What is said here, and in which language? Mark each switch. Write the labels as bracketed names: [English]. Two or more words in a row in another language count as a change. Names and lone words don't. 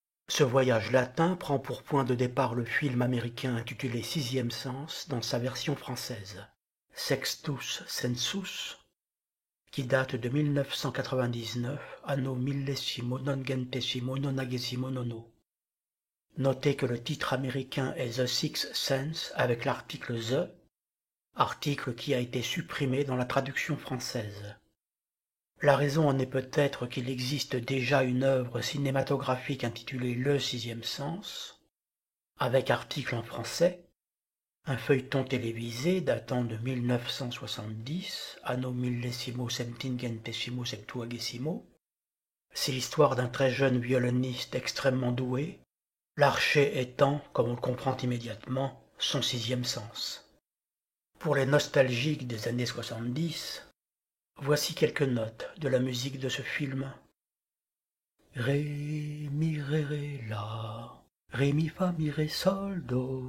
[French] Ce voyage latin prend pour point de départ le film américain intitulé Sixième Sens dans sa version française, Sextus Sensus, qui date de 1999, [Latin] anno millesimo nongentesimo nonagesimo nono. [French] Notez que le titre américain est The Sixth Sense avec l'article The, article qui a été supprimé dans la traduction française. La raison en est peut-être qu'il existe déjà une œuvre cinématographique intitulée Le Sixième Sens, avec article en français, un feuilleton télévisé datant de 1970, [Latin] anno millesimo septingentesimo septuagesimo. [French] C'est l'histoire d'un très jeune violoniste extrêmement doué, l'archet étant, comme on le comprend immédiatement, son sixième sens. Pour les nostalgiques des années 70, voici quelques notes de la musique de ce film. Ré, mi, ré, la, ré, mi, fa, mi, ré, sol, do.